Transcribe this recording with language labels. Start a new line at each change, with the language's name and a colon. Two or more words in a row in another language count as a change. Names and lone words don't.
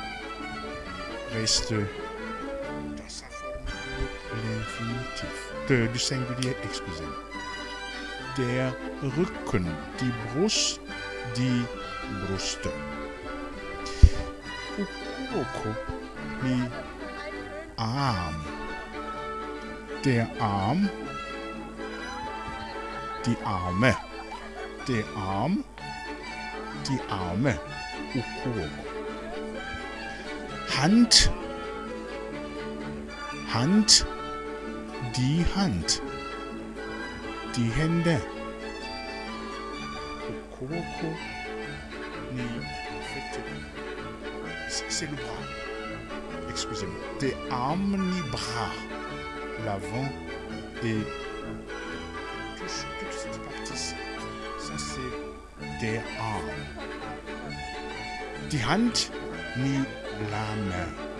French: Reste dans sa forme l'infinitif. Du singulier, excusez-moi.
German: Der Rücken, die Brust, die Brust.
Kinyarwanda: Ukuboko ni Arm.
German: Der Arm, die Arme. Der Arm, die Arme. Ukuboko. Hand, die Hand. Die Hände.
Kinyarwanda: Ukuboko ni
French: c'est le bras. Excusez-moi. Des armes ni bras. L'avant et toute cette partie-ci. Ça c'est
German: der Arm. Die Hand
French: ni la main.